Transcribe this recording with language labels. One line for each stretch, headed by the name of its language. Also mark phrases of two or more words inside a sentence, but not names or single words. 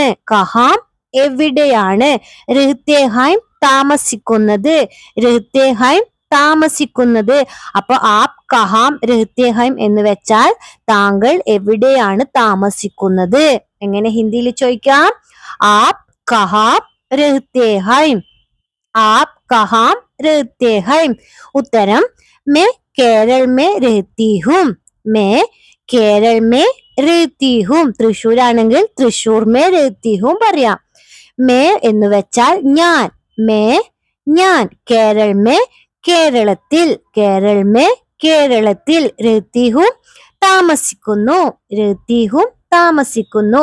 Malayalam: കഹാം എവിടെയാണ്.
Hindi: रहते हैं
Malayalam: താമസിക്കുന്നത്.
Hindi: रहते हैं
Malayalam: താമസിക്കുന്നത്. അപ്പൊ
Hindi: आप कहाँ रहते हैं
Malayalam: എന്ന് വെച്ചാൽ താങ്കൾ എവിടെയാണ് താമസിക്കുന്നത്. എങ്ങനെ ഹിന്ദിയിൽ ചോദിക്കാം?
Hindi: आप कहाँ रहते हैं? आप कहाँ रहते हैं? उत्तरम मैं केरल में रहती हूँ. मैं केरल में रहती हूँ.
Malayalam: തൃശ്ശൂർ ആണെങ്കിൽ തൃശ്ശൂർ
Hindi: में रहती हूँ
Malayalam: പറയാം. മേ എന്ന് വെച്ചാൽ ഞാൻ. മേ ഞാൻ.
Hindi: केरल में
Malayalam: കേരളത്തിൽ.
Hindi: केरल में
Malayalam: കേരളത്തിൽ.
Hindi: रहती हूँ
Malayalam: താമസിക്കുന്നു.
Hindi: रहती हूँ
Malayalam: താമസിക്കുന്നു.